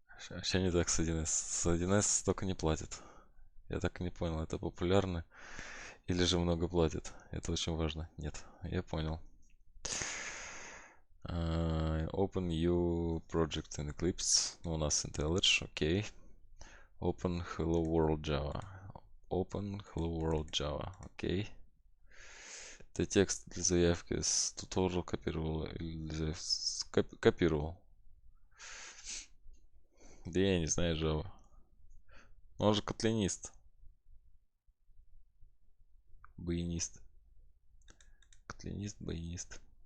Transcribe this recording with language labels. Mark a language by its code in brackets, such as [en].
[ru] Вообще не так с 1С. С 1С столько не платят. Я так и не понял, это популярно или же много платят. Это очень важно. Нет, я понял. [en] Open new project in Eclipse. [ru] Ну, у нас IntelliJ, окей. [en] Open Hello World Java. Open Hello World Java, окей. [ru] Ты текст для заявки с туториал копировал или копировал? Да я не знаю Java. Он же котлинист. Баянист. Котлинист, баянист.